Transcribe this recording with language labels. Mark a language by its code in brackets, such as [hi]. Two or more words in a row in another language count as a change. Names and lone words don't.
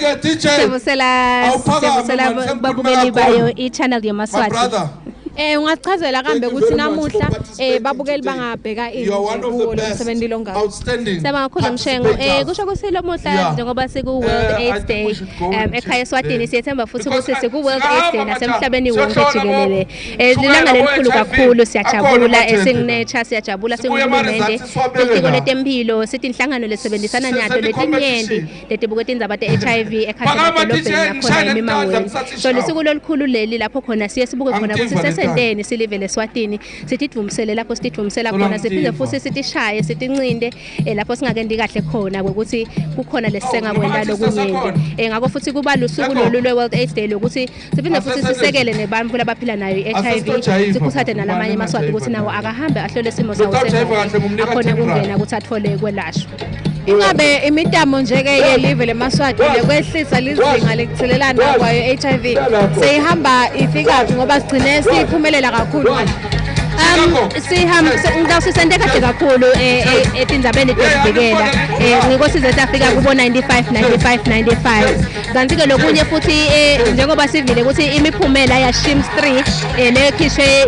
[ss] babukeli bayo i-channel yamaswati. [zu] Ungachazela kambe ukuthi namuhla babukeli bangabheka izinto lomsebenzi longaka. Siyabonga kakhulu Mshengo. Kusho ukuthi lomuhla njengoba siku [en] World AIDS Day [zu] ekhaya Eswatini siyethemba futhi ukuthi siku [en] World AIDS Day [zu] nasemhlabeni wonke jikelele. [ss] Lilanga lelikhulu kakhulu siyajabula esingiNercha siyajabula singumende iphiko letempilo sithi inhlangano lesebenzisana nyato letinyenti letibuketa indzaba te-HIV ekhaya edolobheni nakhona eMimangweni. So lisuku lolukhulu leli lapho khona siye sibuke khona ukuthi sendeni silivele Eswatini sitidvumisele lapho sitidvumisela khona siphinde futhi sitishaye sitincinde lapho singakendi kahle khona ukuthi kukhona lesisengakwenda lokunyenti ngakho futhi kuba lusuku lolu lwe- [en] World AIDS Day [ss] lokuthi siphinde futhi sisekele nebantu labaphila nayo i-HIV sikhuthathe nalamanye amaswati ukuthi nawo akahambe ahlole isimo sawo sengakwenda akhona kungena ukuthi athole kwelashwa. Ingabe imitamo nje ke yelive lemaswati lekwehlisa lizinga lekuthelelana kwayo HIV seyihamba ifika ngoba sigcine siphumelela kakhulu sisende kahle kakhulu etindzabeni tokuvikela ngikosize safika kubo 95 kanti ke lokunye futhi njengoba sivile ukuthi imiphumela ya SHIMS 3 lekhishwe